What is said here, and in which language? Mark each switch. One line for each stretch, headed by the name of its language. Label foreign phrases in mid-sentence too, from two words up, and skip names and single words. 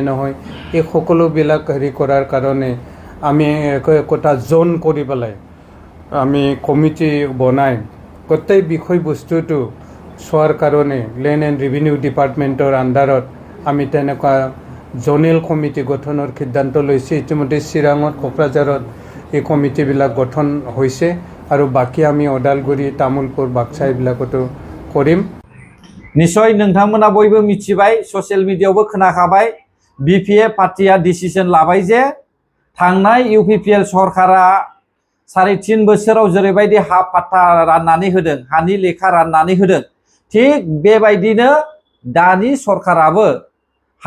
Assamese: নহয় এই সকলোবিলাক হেৰি কৰাৰ কাৰণে আমি একোটা জোন কৰি পেলাই আমি কমিটি বনাই গোটেই বিষয়বস্তুটো চোৱাৰ কাৰণে লেণ্ড এণ্ড ৰেভিনিউ ডিপাৰ্টমেণ্টৰ আণ্ডাৰত আমি তেনেকুৱা
English: zonal committee
Assamese: গঠনৰ সিদ্ধান্ত লৈছে ইতিমধ্যে চিৰাঙত কোকৰাঝাৰত এই কমিটিবিলাক গঠন হৈছে আৰু বাকি আমি ওদালগুৰি তামুলপুৰ বাক্সা এইবিলাকতো কৰিম
Bodo: निश्चय नोंथांमोना बयबो मिथिबाय
English: social media
Bodo: खोनाखाबाय बिपिएफ पार्टिया डिसिजन लाबाय जे थांनाय इउपिपिएल सरकारा 3.5 बोसोराव जेरैबायदि हा पाट्टा राननानै होदों हानि लेखा राननानै होदों थिग बेबायदिनो दानि सरकाराबो हा